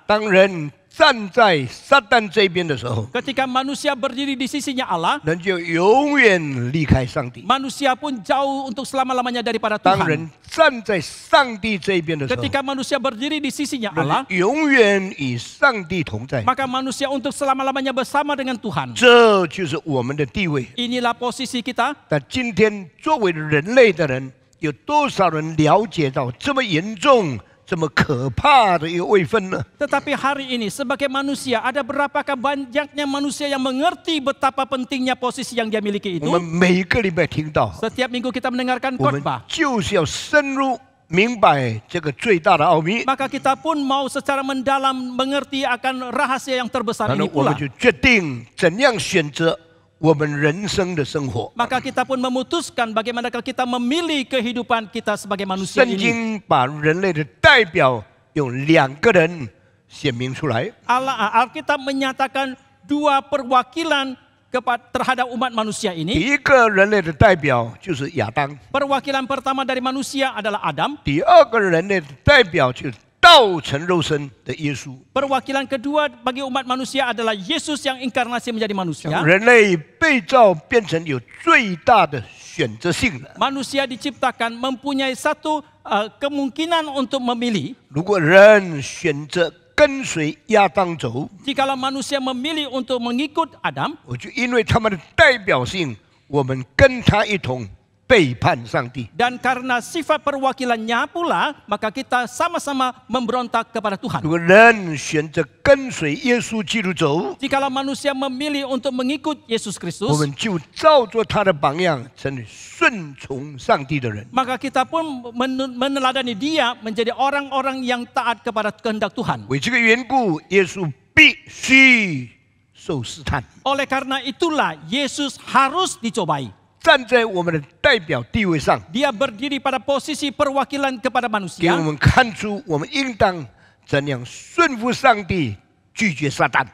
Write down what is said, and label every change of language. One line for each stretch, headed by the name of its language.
Chinese: 当人站在撒旦这边的时候，
Indonesian: Ketika manusia berdiri di sisinya Allah,
Chinese: 人就永远离开上帝。
Indonesian: manusia pun jauh untuk selama-lamanya daripada
Chinese: 当
Indonesian: Tuhan.
Chinese: 人站在上帝这边的时候，
Indonesian: Ketika manusia berdiri di sisinya
Chinese: 人
Indonesian: Allah,
Chinese: 永远与上帝同在。
Indonesian: maka manusia untuk selama-lamanya bersama dengan Tuhan.
Chinese: 这就是我们的地位。
Indonesian: Inilah posisi kita.
Chinese: 但今天作为人类的人，有多少人了解到这么严重、这么可怕的一个位分呢？
Indonesian: Tetapi hari ini sebagai manusia, ada berapakah banyaknya manusia yang mengerti betapa pentingnya posisi yang dia miliki
Chinese: 我们
Indonesian: itu?
Chinese: 每个礼拜听到，
Indonesian: Setiap minggu kita mendengarkan
Chinese: 我们
Indonesian: khotbah.
Chinese: 就是要深入明白这个最大的奥秘，
Indonesian: Maka kita pun mau secara mendalam mengerti akan rahasia yang terbesar
Chinese: 然后
Indonesian: ini
Chinese: 我们
Indonesian: pula.
Chinese: 就决定怎样选择我们人生的生活。
Indonesian: Maka kita pun memutuskan bagaimanakah kita memilih kehidupan kita sebagai manusia
Chinese: 圣
Indonesian: ini.
Chinese: 经把人类的代表用2个人显明出来，
Indonesian: Alkitab menyatakan dua perwakilan terhadap umat manusia
Chinese: 第
Indonesian: ini.
Chinese: 一个人类的代表就是亚当，
Indonesian: Perwakilan pertama dari manusia adalah Adam.
Chinese: 第二个人类的代表就是道成肉身的耶稣。
Indonesian: Perwakilan kedua bagi umat manusia adalah Yesus yang inkarnasi menjadi manusia.
Chinese: 人类被造变成有最大的选择性了。
Indonesian: Manusia diciptakan mempunyai satu kemungkinan untuk memilih.
Chinese: 如果人选择跟随亚当走，
Indonesian: Jikalau manusia memilih untuk mengikut Adam,
Chinese: 我就因为他们的代表性，我们跟他一同背叛上帝。
Indonesian: dan karena sifat perwakilannya pula, maka kita sama-sama memberontak kepada
Chinese: 如
Indonesian: Tuhan.
Chinese: 果人选择跟随耶稣基督走，
Indonesian: Jikalau manusia memilih untuk mengikut Yesus
Chinese: 我
Indonesian: Kristus,
Chinese: 们就照着他的榜样，成为顺从上帝的人。
Indonesian: maka kita pun meneladani dia menjadi orang-orang yang taat kepada kehendak Tuhan.
Chinese: 为这个缘故，耶稣必须受试探。
Indonesian: Oleh karena itulah Yesus harus dicobai.
Chinese: 站在我们的代表地位上，
Indonesian: Dia berdiri pada posisi perwakilan kepada
Chinese: 给我
Indonesian: manusia
Chinese: 们看出我们应当怎样顺服上帝，拒绝撒旦。